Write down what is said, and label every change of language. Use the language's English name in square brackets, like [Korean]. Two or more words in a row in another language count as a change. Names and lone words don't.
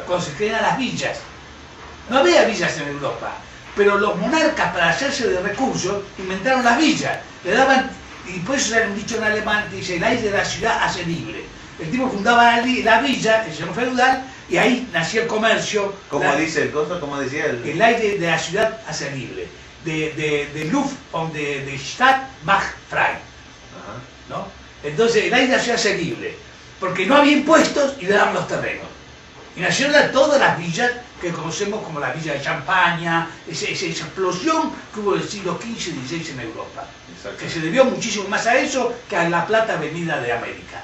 [Spanish] cuando se crean las villas. No había villas en Europa, pero los monarcas, para hacerse de recursos, inventaron las villas. Le daban, y por eso hay un dicho en alemán que dice, el aire de la ciudad hace libre. El tipo fundaba la villa, el señor feudal, y ahí nacía el comercio. Como dice el coso, como decía El aire de la ciudad hace libre. [German] De Luft und de Stadt macht frei. [Spanish] Ajá. ¿No? Entonces el aire se hace libre, porque no había impuestos y le daban los terrenos. Y nacieron todas las villas que conocemos como la villa de Champaña, esa explosión que hubo en el siglo XV y XVI en Europa, Exacto. que se debió muchísimo más a eso que a la plata venida de América.